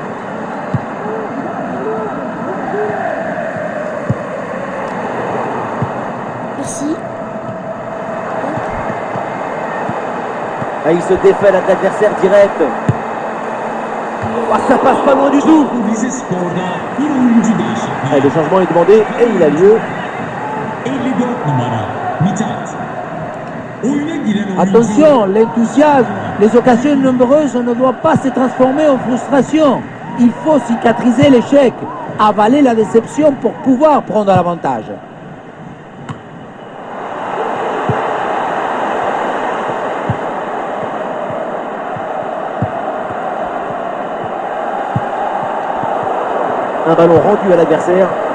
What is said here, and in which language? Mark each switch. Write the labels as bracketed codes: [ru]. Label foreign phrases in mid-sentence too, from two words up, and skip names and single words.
[fr] Merci. Ah, il se défait l'adversaire direct. Ah, ça passe pas loin du tout. [tr] Rize Spor'da bir oyuncu değişikliği. [fr] Ah, le changement est demandé et il a lieu. [tr] 54 numara Mithat. Oyuna giren oyuncu [fr] Attention, l'enthousiasme, les occasions nombreuses ne doivent pas se transformer en frustration. Il faut cicatriser l'échec, avaler la déception pour pouvoir prendre l'avantage. Un ballon rendu à l'adversaire.